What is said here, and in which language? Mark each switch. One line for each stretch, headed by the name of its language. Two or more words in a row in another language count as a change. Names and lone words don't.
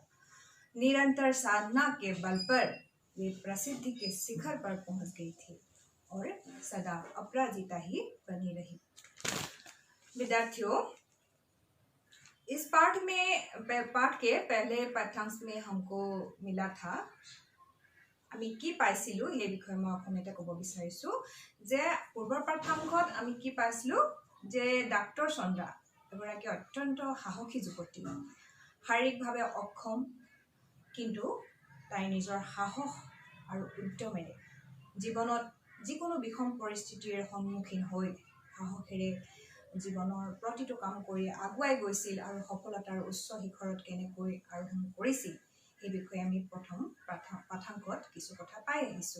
Hindi: निरंतर साधना के बल पर वे प्रसिद्धि के शिखर पर पहुंच गई थी और सदा अपराजिता ही बनी रही। विद्यार्थियों, इस पाठ के पहले पाठ्यांश में हमको मिला था,
Assamese: আমি কি পাইছিলো এই বিষয়ে মই অসমীয়াতে ক'ব বিচাৰিছো যে পূৰ্বৰ পাঠ্যাংশত আমি কি পাইছিলো যে ডাক্তৰ চন্দ্ৰা এগৰাকী অত্যন্ত সাহসী যুৱতী, শাৰীৰিকভাৱে অক্ষম, কিন্তু তাই নিজৰ সাহস আৰু উদ্যমেৰে জীৱনত যিকোনো বিষম পৰিস্থিতিৰ সন্মুখীন হৈ সাহসেৰে জীৱনৰ প্ৰতিটো কাম কৰি আগুৱাই গৈছিল আৰু সফলতাৰ উচ্চ শিখৰত কেনেকৈ আৰোহণ কৰিছিল এই বিষয়ে আমি প্ৰথম পাঠ্যাংশত কিছু কথা পাই আহিছো।